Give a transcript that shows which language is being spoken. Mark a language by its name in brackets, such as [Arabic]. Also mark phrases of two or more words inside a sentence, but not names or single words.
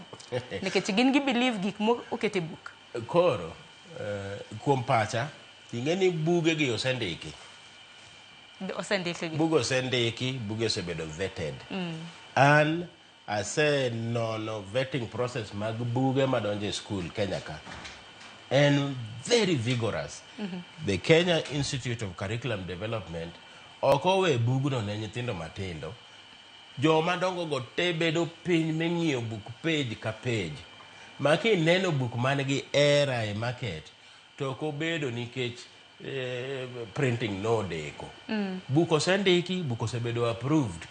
[Luo (Kenya and Tanzania)] Nikech gin gi believe gik mo okete book. Koro kuom pacha ing'eni buge gi osendiki. Buge osendiki, buge osebedo vetted. An asenono [English] vetting process [Luo (Kenya and Tanzania)] mag buge madonjo e school Kenya ka. [English] And very vigorous. [Luo (Kenya and Tanzania)] The Kenya Institute of Curriculum Development okowe bugno ne nyithindo matindo. Joma dongo go te bedo piny meng'iyo book page ka page. Maki neno book man gi era e market to ko bedo nikech printing no deko. Book osendiki, book osebedo approved.